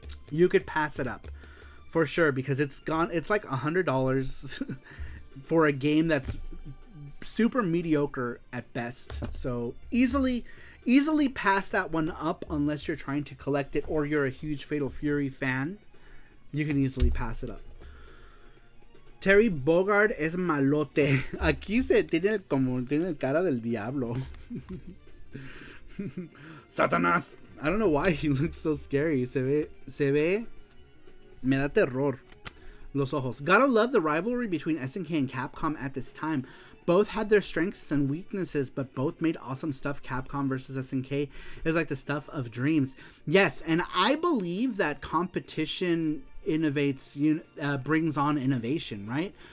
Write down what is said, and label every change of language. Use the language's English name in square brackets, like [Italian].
[English] You could pass it up for sure, because it's like $100 for a game that's super mediocre at best. So easily pass that one up unless you're trying to collect it or you're a huge Fatal Fury fan. You can easily pass it up. [Spanish] Terry Bogard es malote. Aquí tiene cara del diablo. Satanás. [English] I don't know why he looks so scary. [Spanish] Se ve. Me da terror. Los ojos. [English] Gotta love the rivalry between SNK and Capcom at this time. Both had their strengths and weaknesses, but both made awesome stuff. Capcom versus SNK is like the stuff of dreams. Yes, and I believe that competition innovates, brings on innovation, right?